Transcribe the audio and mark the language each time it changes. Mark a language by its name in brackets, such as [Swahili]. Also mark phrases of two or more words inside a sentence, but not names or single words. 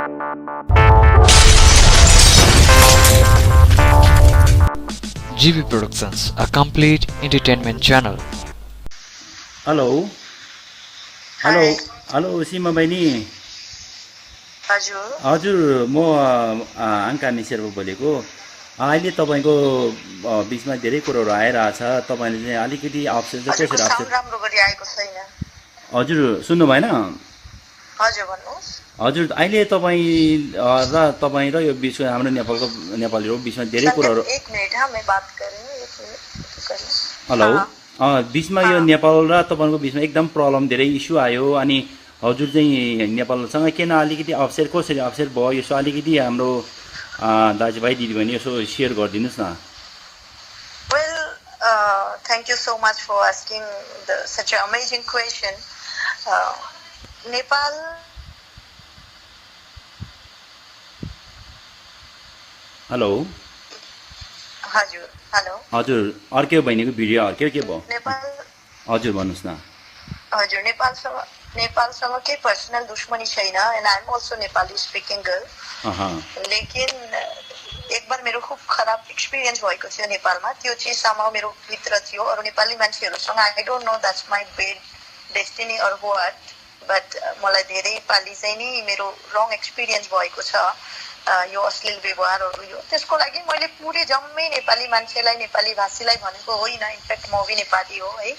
[English] GB Productions, a complete entertainment channel. [Nepali] हेलो हेलो हेलो सीमा बहिनी हजुर हजुर म आङ्कानी शेर्पा बोलेको अहिले तपाईँको बिचमा धेरै कुरोहरू आइरहेछ तपाईँले चाहिँ अलिकति अप्सन चाहिँ कसरी अप्सन राम्रो गरी आएको छैन हजुर सुन्नु भएन हजुर भन्नुहोस् हजुर अहिले तपाईँ र यो बिचमा हाम्रो नेपालीहरूको बिचमा धेरै कुराहरू [Hindi] एक मिनट हाँ मैं बात कर रही हूँ एक मिनट [Nepali] हेलो बिचमा यो नेपाल र तपाईँको बिचमा एकदम प्रब्लम धेरै इस्यु आयो अनि हजुर चाहिँ नेपालसँग किन अलिकति अप्सेर कसरी अप्सेर भयो यसो अलिकति हाम्रो दाजुभाइ दिदीबहिनी यसो सेयर गरिदिनुहोस् न [English] Well, thank you so much for asking such an amazing question. [Nepali] Nepal हेलो हजुर हेलो हजुर अर्कै बहिनीको भिडियो अर्कै के भयो नेपाल हजुर भन्नुहोस् न हजुर नेपालसँग केही पर्सनल दुश्मनी छैन [English] and I am also Nepali speaking girl [Hindi] लेकिन एक बार [Nepali] मेरो खूब खराब एक्सपिरियन्स भएको थियो नेपालमा त्यो चिजसम्म मेरो भित्र थियो अरू नेपाली मान्छेहरूसँग [English] I don't know that's my bad destiny or what but [Nepali] मलाई धेरै पालि चाहिँ नि मेरो [English] wrong experience [Nepali] भएको छ यो अश्लील व्यवहारहरू यो त्यसको लागि मैले पुरै जम्मै नेपाली मान्छेलाई नेपाली भाषीलाई भनेको होइन इनफ्याक्ट म पनि नेपाली हो है